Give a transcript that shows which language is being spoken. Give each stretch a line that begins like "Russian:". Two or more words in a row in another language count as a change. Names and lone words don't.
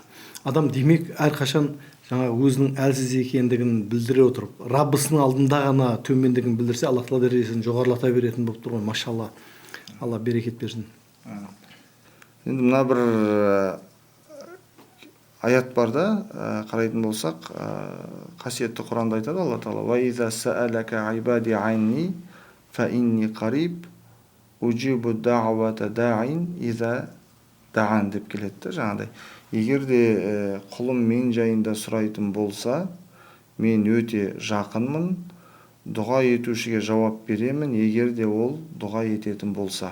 Kazakh: Адам демек әрқашан жаңа өзінің әлсіз екендігін білдіре отырып, Раббысының алдында ғана төмендігін білдірсе, Алла тағала дәрежесін жоғарылата беретін болып тұр ғой. Машалла. Алла берекет берсін. Енді мына бір аят бар да, қарайтын болсақ, қасиетті Құранда айтады Алла тағала:
Arabic: "وإذا سألك عبادي عني فإني قريب أجيب دعوة الداع إذا دعان"
Kazakh: деп келеді жаңағыдай. Егер де құлым мен жайында сұрайтын болса, мен өте жақынмын, дұға етушіге жауап беремін, егер де ол дұға ететін болса.